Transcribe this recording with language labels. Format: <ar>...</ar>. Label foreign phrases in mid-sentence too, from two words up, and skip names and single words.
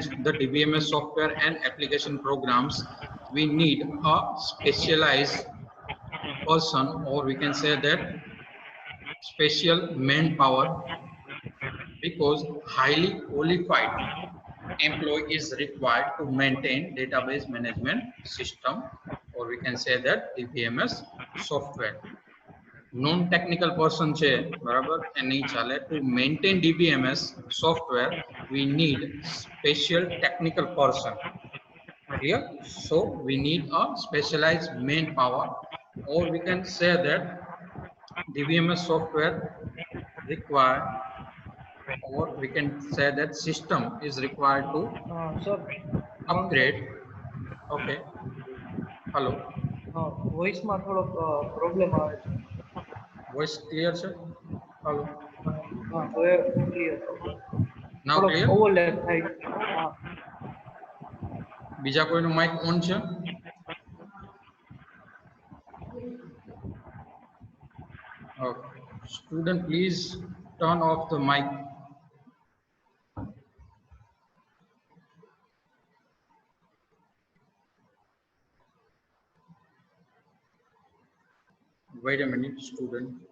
<en>the DBMS software and application programs, we need a specialized person, or we can say that special manpower, because highly qualified employee is required to maintain database management system, or we can say that DBMS software.</en> <gu>નોન ટેકનિકલ પર્સન છે બરાબર એ નહીં ચાલે.</gu> <en>to maintain DBMS software we need special technical person. Clear? So we need a specialized manpower, or we can say that DBMS software required, or we can say that system is required to upgrade. Okay. Hello.</en> <gu>વોઇસ માં થોડો પ્રોબ્લેમ આવે છે. વોઇસ ક્લિયર છે? Hello. હા હવે ક્લિયર.</gu> <en>Now clear?</en> <gu>ઓવરલેપ થાય. હા. બીજા કોઈનું માઇક ઓન છે?</gu> <en>Okay. Student, please turn off the mic. Wait a minute, student.</en>